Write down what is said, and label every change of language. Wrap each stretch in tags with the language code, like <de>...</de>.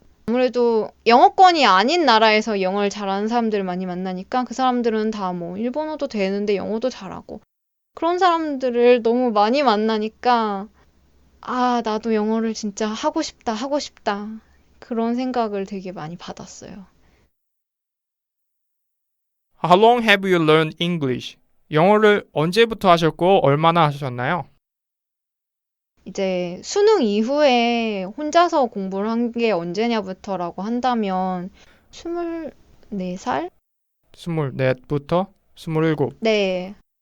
<ko>아무래도 영어권이 아닌 나라에서 영어를 잘하는 사람들을 많이 만나니까 그 사람들은 다 뭐 일본어도 되는데 영어도 잘하고 그런 사람들을 너무 많이 만나니까 나도 영어를 진짜 하고 싶다, 하고 싶다. 그런 생각을 되게 많이 받았어요.</ko> <en>How long have you learned English?</en> <ko>영어를 언제부터 하셨고 얼마나 하셨나요? 이제 수능 이후에 혼자서 공부를 한 게 언제냐부터라고 한다면 24살? 24부터 27. 네.</ko>